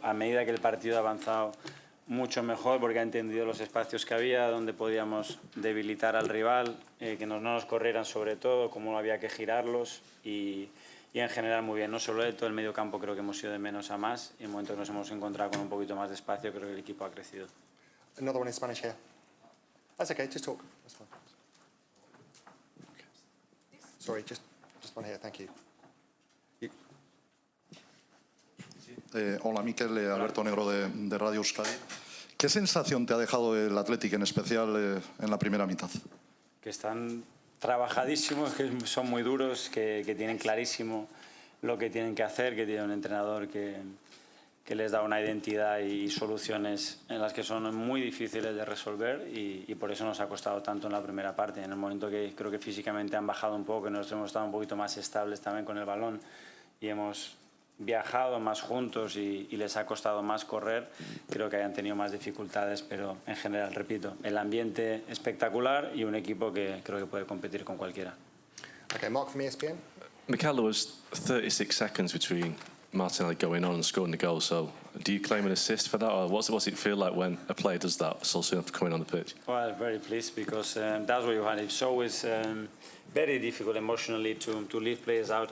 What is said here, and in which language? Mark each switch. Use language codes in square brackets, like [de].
[es] A medida que el partido ha avanzado, mucho mejor, porque ha entendido los espacios que había, donde podíamos debilitar al rival, que no nos corrieran sobre todo, cómo había que girarlos, y en general muy bien. No solo él, todo el medio campo creo que hemos ido de menos a más, y en el momento que nos hemos encontrado con un poquito más de espacio, creo que el equipo ha crecido. [en] Another one in Spanish here. That's okay, just talk. That's fine. Sorry, just one here, thank you. [es] Hola, Mikel, Alberto Negro de Radio Euskadi. ¿Qué sensación te ha dejado el Athletic, en especial en la primera mitad? Que están trabajadísimos, que son muy duros, que tienen clarísimo lo que tienen que hacer, que tienen un entrenador que les da una identidad y soluciones en las que son muy difíciles de resolver, y por eso nos ha costado tanto en la primera parte. En el momento que creo que físicamente han bajado un poco, que nosotros hemos estado un poquito más estables también con el balón y hemos viajado más juntos y les ha costado más correr, creo que hayan tenido más dificultades, pero en general, repito, el ambiente espectacular y un equipo que creo que puede competir con cualquiera. [en] Okay, Mark from ESPN. Mikel, there was 36 seconds between Martinelli going on and scoring the goal, so do you claim an assist for that, or what's it feel like when a player does that so soon after coming on the pitch? Well, very pleased, because that's what you had. It's always very difficult emotionally to leave players out.